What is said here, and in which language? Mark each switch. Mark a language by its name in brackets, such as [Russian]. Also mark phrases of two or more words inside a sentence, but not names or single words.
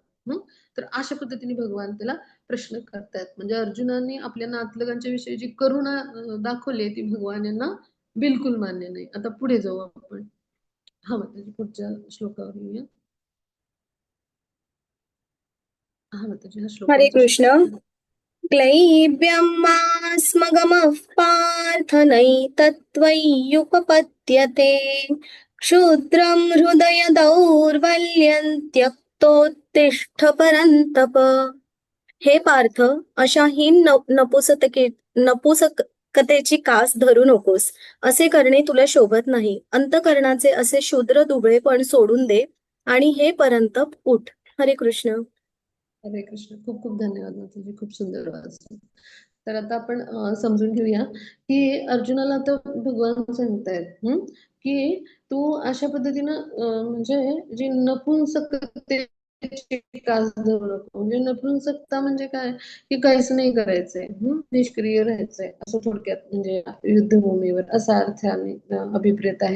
[Marathi] तर अशा पद्धतीने भगवान त्याला प्रश्न करतायत. म्हणजे अर्जुनाने आपल्या नातलगांच्या विषयी जी करुणा दाखवली ती भगवान यांना बिलकुल मान्य नाही. आता पुढे जाऊ आपण. हा, मग त्याच्या पुढच्या श्लोकावर येऊया. हा, मग त्याच्या ह्या हरे श्लोकावरचा कृष्ण. शेवट. [Sanskrit] क्लैब्यं मास्मगमः पार्थ नैतत्त्वय्युपपद्यते क्षुद्रं हृदय दौर्बल्यं त्यक्तोत्तिष्ठ परन्तप. [Marathi] हे पार्थ, अशा हीन नपुसकतेची कास धरू नकोस. असे करणे तुला शोभत नाही. अंतःकरणाचे असे शूद्र दुबळेपण सोडून दे आणि हे परंतप उठ. हरे कृष्ण. हरे कृष्ण. खूप खूप धन्यवाद माताजी, खूप सुंदर वाचलं. तर आता आपण समजून घेऊया की अर्जुनाला आता भगवान सांगतायत की तू अशा पद्धतीनं म्हणजे जी नपुंसकतेची कास धरू नको. म्हणजे नपुंसकता म्हणजे काय की काहीच नाही करायचंय, निष्क्रिय राहायचंय असं थोडक्यात, म्हणजे युद्धभूमीवर असा अर्थ आणि अभिप्रेत आहे.